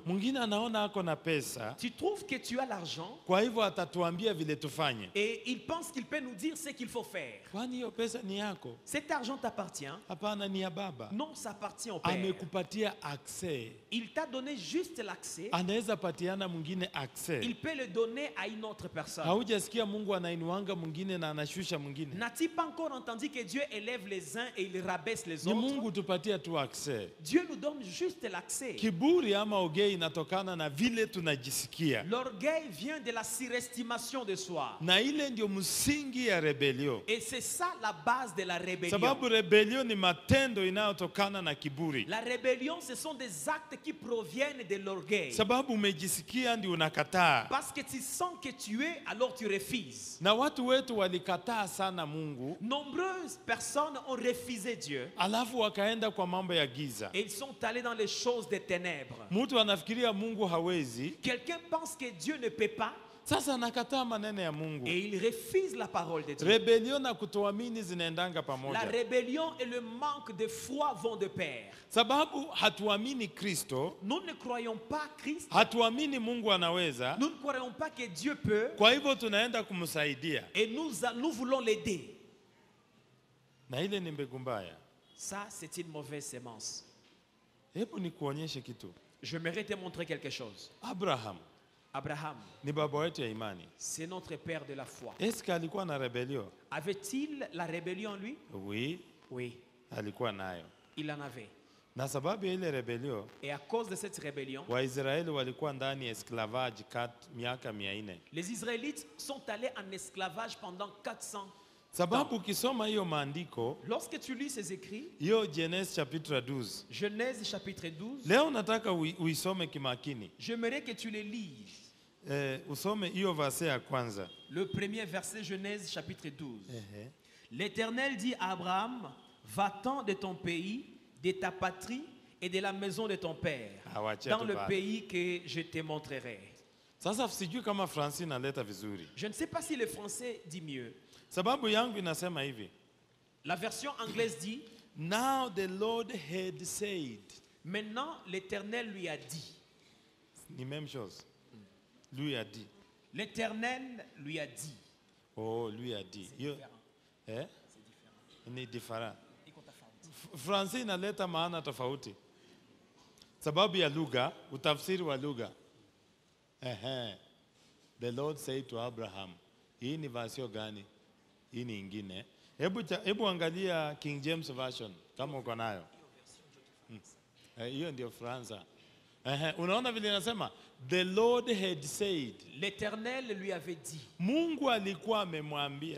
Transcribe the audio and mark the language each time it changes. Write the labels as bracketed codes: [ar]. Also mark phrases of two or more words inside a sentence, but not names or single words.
[sw] Mwingine anaona ako na pesa, [fr] Tu trouves que tu as l'argent [sw] kwa hivyo atatuambia vile tufanye. [fr] et il pense qu'il peut nous dire ce qu'il faut faire. [sw] Kwani hiyo pesa ni yako? [fr] Cet argent t'appartient. [sw] Hapana, ni ya baba. [fr] Non, ça appartient au Père. [sw] Amekupatia access, [fr] Il t'a donné juste l'accès. [sw] anaweza patiana mwingine access. [fr] Il peut le donner à une autre personne. [sw] Haujasikia Mungu anainuanga mwingine na anashusha mwingine? [fr] N'as-tu pas encore entendu que Dieu élève les uns et il rabaisse les [sw] Ni [fr] autres? [sw] Mungu tupatia tu access. [fr] Dieu nous donne juste l'accès. [sw] Kiburi ama ogei inatokana na vile tunajisikia, [fr] L'orgueil vient de la surestimation de soi. [sw] na ile ndio msingi ya rebelio, [fr] Et c'est ça la base de la rébellion. [sw] sababu rebelio ni matendo inayotokana na kiburi. [fr] La rébellion, ce sont des actes qui proviennent de l'orgueil. [sw] Sababu umejisikia ndio unakataa, [fr] Parce que tu sens que tu es, alors tu refuses. [sw] na watu wetu walikataa sana Mungu, [fr] Nombreuses personnes ont refusé Dieu [sw] alafu wakaenda kwa mambo ya giza. [fr] et ils sont allés dans les choses des ténèbres. [sw] Mtu anafikiria Mungu hawezi, [fr] Quelqu'un pense que Dieu ne peut pas [sw] sasa anakataa maneno ya Mungu. [fr] et il refuse la parole de Dieu. [sw] Rebelio na kutoamini zinaendanga [fr] La [sw] pamoja, [fr] rébellion et le manque de foi vont de pair. [sw] sababu hatuamini Kristo, [fr] Nous ne croyons pas Christ. [sw] hatuamini Mungu anaweza, [fr] Nous ne croyons pas que Dieu peut [sw] kwa hivyo tunaenda kumsaidia, [fr] et nous voulons l'aider. [sw] na ile ni mbegu mbaya. [fr] Ça, c'est une mauvaise sémence. [sw] Hebu nikuonyeshe kitu. [fr] J'aimerais te montrer quelque chose. [sw] Abraham [fr] Abraham, [sw] ni baba wetu ya imani. [fr] c'est notre père de la foi. [sw] Eske alikuwa na rebelio? [fr] Avait-il la rébellion en lui? Oui, Oui, [sw] alikuwa nayo. [fr] il en avait. [sw] Na sababu ya ile rebelio, [fr] Et à cause de cette rébellion, [sw] Waisraeli walikuwa ndani ya esclavage miaka 400. [fr] les Israélites sont allés en esclavage pendant 400 ans. [sw] Sababu ukisoma hiyo maandiko, [fr] Lorsque tu lis ces écrits, [sw] hiyo Genesis chapitre 12, [fr] Genèse chapitre 12, [sw] leo nataka uisome kimakini. [fr] j'aimerais que tu les lises. [sw] Usome hiyo verse ya kwanza. [fr] Le premier verset, Genèse chapitre 12. Ehe. L'Éternel dit à Abraham, va-t'en de ton pays, de ta patrie et de la maison de ton père, [sw] Awache [fr] dans [sw] tu [fr] le [sw] pale. [fr] pays que je te montrerai. [sw] Sasa sijui kama Francine inaleta vizuri. [fr] Je ne sais pas si le français dit mieux. [sw] Sababu yangu inasema hivi. [fr] La version anglaise dit, [en] Now the Lord had said. [fr] maintenant l'Éternel lui a dit. Ni même chose. Lui a dit. L'Éternel lui a dit. Oh, lui a dit. [sw] Hiyo [fr] Différent. [sw] ni different. Iko tofauti. Francine inaleta maana tofauti. Sababu ya lugha, utafsiri wa lugha. [en] The Lord said to Abraham. [sw] Hii ni vasio gani? Hii ni ingine. Hebu angalia King James Version kama uko nayo. Hiyo ndio Franza. Unaona vile inasema [en] the Lord had said. [fr] L'Éternel lui avait dit. [sw] Mungu alikuwa amemwambia.